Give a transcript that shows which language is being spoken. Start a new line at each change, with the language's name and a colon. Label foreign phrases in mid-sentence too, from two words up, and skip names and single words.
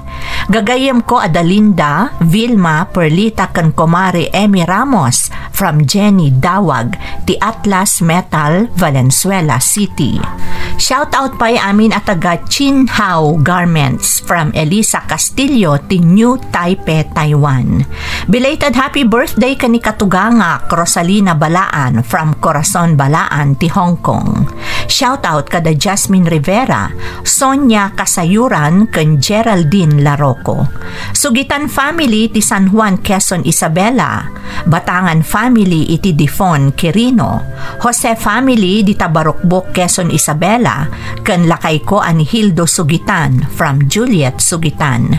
Iloko: Gagayem ko Adalinda, Vilma, Perlita kan Komari Emmy Ramos from Jenny Dawag ti Atlas Metal Valenzuela City.
English: Shout out
Iloko: pa amin at taga Chinhao Garments from Elisa Castillo ti New Taipei, Taiwan.
English: Belated happy birthday
Iloko: kani katuganga Rosalina Balaan from Corazon Balaan ti Hong Kong.
English: Shout out
Iloko: kada Jasmine Rivera, Sonia Kasayuran ken Geraldine Larocco. Sugitan family ti San Juan Quezon Isabela, Batangan family iti Difon Quirino, Jose family di Tabarokbok Quezon Isabela, ken lakay ko ani Hildo Sugitan from Juliet Sugitan.